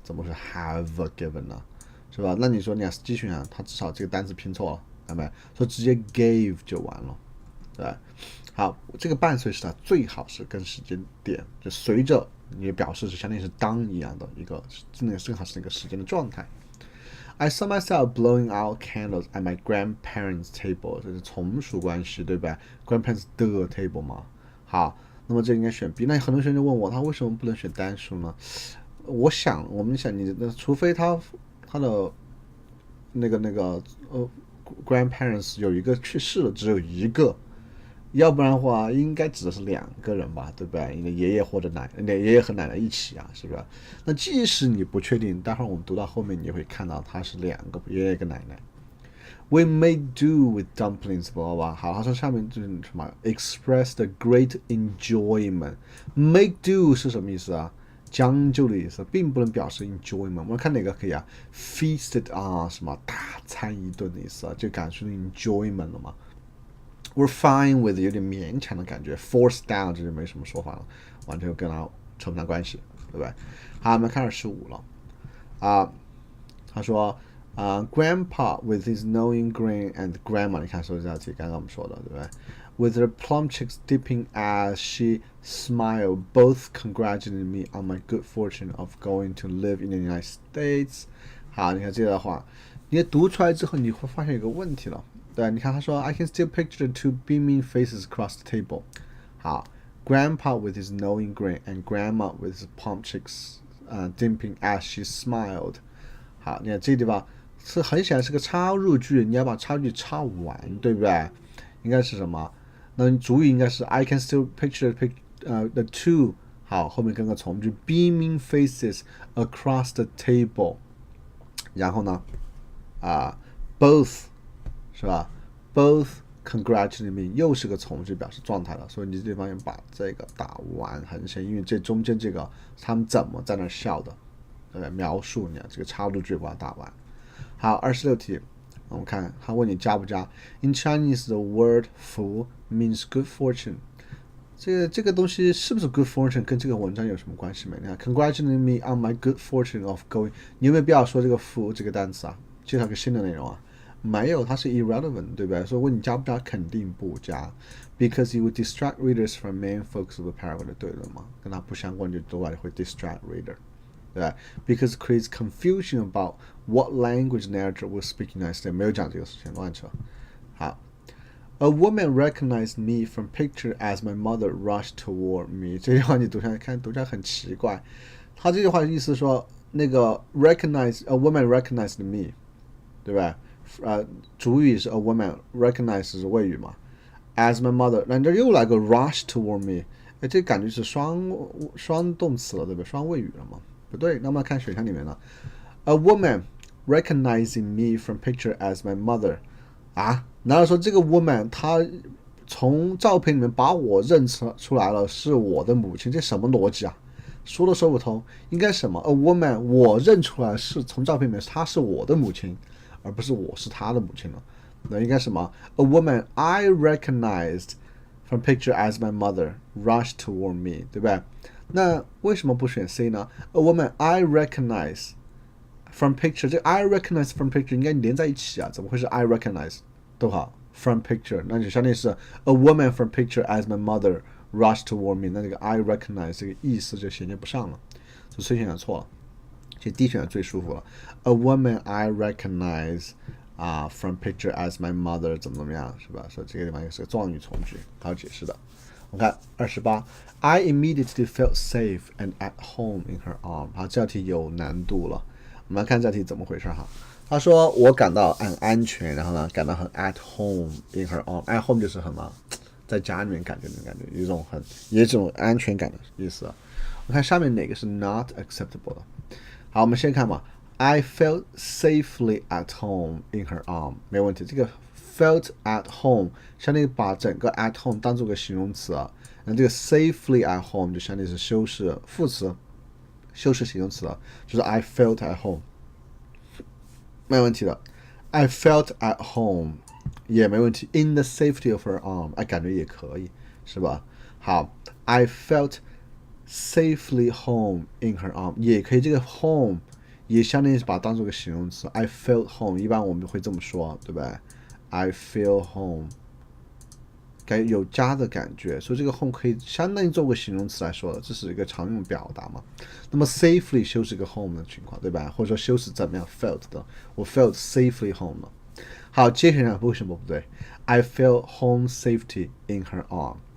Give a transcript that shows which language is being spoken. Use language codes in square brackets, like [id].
[zh] 怎么是 [en] have given [zh] 呢？是吧？那你说你要继续啊，它至少这个单词拼错了，看到没？所以直接 gave 就完了，对吧？好，这个伴随时态最好是跟时间点就随着你表示是相当于是当一样的一个，那个正好是一个时间的状态。 [en] I saw myself blowing out candles at my grandparents' table， [zh] 这是从属关系，对吧 [en] ？grandparents 的 table 嘛。 [zh] 好，那么这应该选 B。那很多学生就问我，他为什么不能选单数呢？我们想你那除非他的那个grandparents 有一个去世了，只有一个。要不然的话，应该指的是2个人吧，对不对？你的爷爷或者爷爷和奶奶一起啊，是不是？那即使你不确定，待会儿我们读到后面，你也会看到他是2个爷爷跟奶奶。 [en] We made do with dumplings， blah blah。 [zh] 好，他说下面就是什么 [en] ，expressed a great enjoyment。Make do [zh] 是什么意思啊？将就的意思，并不能表示 enjoyment。我们看哪个可以啊 ？Feasted 啊，什么大餐一顿的意思啊，就感受 enjoyment 了嘛。 [en] We're fine with [zh] 有点勉强的感觉 ， [en] forced down [zh] 这就没什么说法了，完全跟它扯不上关系，对不对？好，我们看25了他说 [en] Grandpa with his knowing grin and Grandma， [zh] 你看说这道题，刚刚我们说的，对不对 [en] ？With her plump cheeks dipping as she smiled, both congratulating me on my good fortune of going to live in the United States。 [zh] 好，你看这段话，你读出来之后，你会发现有个问题了。对，你看他说 [en] I can still picture the two beaming faces across the table。好 ，Grandpa with his knowing grin and Grandma with his plump cheeks dimping as she smiled。 [zh] 好，你看这个地方是很显然是个插入句，你要把插入句插完，对不对？应该是什么？那主语应该是 [en] I can still picture the two。 [zh] 好，后面跟个从句 [en] beaming faces across the table。 [zh] 然后呢，both。是吧 ？ [en] Both congratulating me [zh] 又是个从句表示状态了，所以你这地方要把这个打完很显，因为这中间这个他们怎么在那笑的，描述你这个插入句把它打完。好，26题，我们看他问你加不加 [en] ？In Chinese, the word "fu" means good fortune。 [zh] 这个东西是不是 [en] good fortune [zh] 跟这个文章有什么关系没？你看 ， [en] congratulating me on my good fortune of going， [zh] 你有没有必要说这个 "fu" 这个单词啊？介绍个新的内容啊？没有，它是 irrelevant， 对不对？所以问你加不加，肯定不加 ， [en] because it would distract readers from main focus of the paragraph， [zh] 对了吗？跟它不相关就多半会 [en] distract reader， [zh] 对吧 ？ [en] Because it creates confusion about what language narrator will speak in United States， [zh] 没有讲这个事情，乱扯。 [en] 好 ，A woman recognized me from picture as my mother rushed toward me。 [zh] 这句话你读下来很奇怪，他这句话的意思说那个 recognize [en] a woman recognized me， [zh] 对吧？主语是 a woman， recognize 是谓语嘛 ， [en] as my mother， [zh] 那这又来个 [en] rush toward me， [zh] 这感觉是双动词了，对不对？双谓语了嘛？不对，那么看选项里面呢 ， [en] a woman recognizing me from picture as my mother， [zh] 啊，难道说这个 woman 她从照片里面把我认出来了是我的母亲？这什么逻辑啊？说都说不通，应该什么 ？a woman 我认出来是从照片里面她是我的母亲。而不是我是他的母亲了，那应该什么 ？ [en] A woman I recognized from picture as my mother rushed toward me， [zh] 对不对？那为什么不选 C 呢 ？ [en] A woman I recognize from picture， [zh] 这 [en] I recognize from picture [zh] 应该连在一起啊，怎么会是 I recognize 都好 from picture， 那就相当于是 [en] A woman from picture as my mother rushed toward me， [zh] 那这个 I recognize 这个意思就衔接不上了。所以 C 选项错了，其实 D 选项最舒服了。 [en] A woman I recognize from picture as my mother [zh] 怎么样，是吧？所以这个地方也是个状语从句，还要解释的。我们看28 [en] I immediately felt safe and at home in her arm。 [zh] 好，这道题有难度了。我们来看这道题怎么回事哈。他说我感到很安全，然后呢感到很 [en] at home in her arm。 [zh] at home 就是很嘛，在家里面感觉那种感觉，有一种也这种安全感的意思。我看下面哪个是 [en] not acceptable [zh] 的。好，我们先看吧。 [en] I felt safely at home in her arm， [zh] 没问题。这个 [en] felt at home [zh] 相当于把整个 at home 当做个形容词啊，那这个 [en] safely at home [zh] 就相当于是修饰副词，修饰形容词了，就是 [en] I felt at home， [zh] 没问题的。 [en] I felt at home [zh] 也没问题 ， [en] in the safety of her arm， [zh] 感觉也可以，是吧？好 ， [en] I felt safely home in her arm [zh] 也可以，这个 home 也相当于是把它当做个形容词。 [en] I felt home [zh] 一般我们会这么说，对吧？ [en] I feel home， [zh] 感觉有家的感觉，所以这个 home 可以相当于做个形容词来说的，这是一个常用表达嘛。那么 safely 修饰个 home 的情况，对吧？或者说修饰怎么样 felt 的，我 [en] felt safely home [zh] 了。好，接下来为什么不对 [en] ？I feel home safety in her arm。